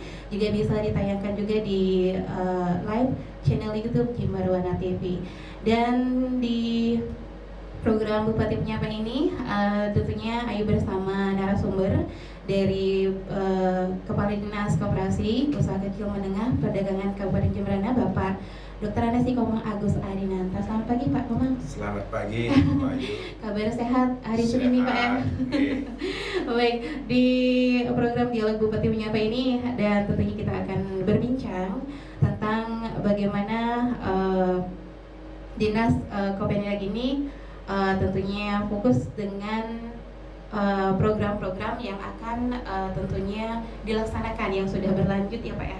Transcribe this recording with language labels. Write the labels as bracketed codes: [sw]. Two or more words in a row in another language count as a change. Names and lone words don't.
[id] Juga bisa ditayangkan juga di live channel YouTube Jemberwana TV. Dan di program Bupati Menyapa ini tentunya Ayu bersama narasumber dari Kepala Dinas Koperasi Usaha Kecil Menengah Perdagangan Kabupaten Jembrana, Bapak Dr. Andes Nikomang Agus Adinanta. Selamat pagi Pak Komang. Selamat pagi Pak Ayu. Kabar sehat hari Senin ini Pak ya. Baik, di program Dialog Bupati Menyapa ini dan tentunya kita akan berbincang tentang bagaimana Dinas Koprindak ini tentunya fokus dengan program-program yang akan tentunya dilaksanakan yang sudah berlanjut ya Pak ya.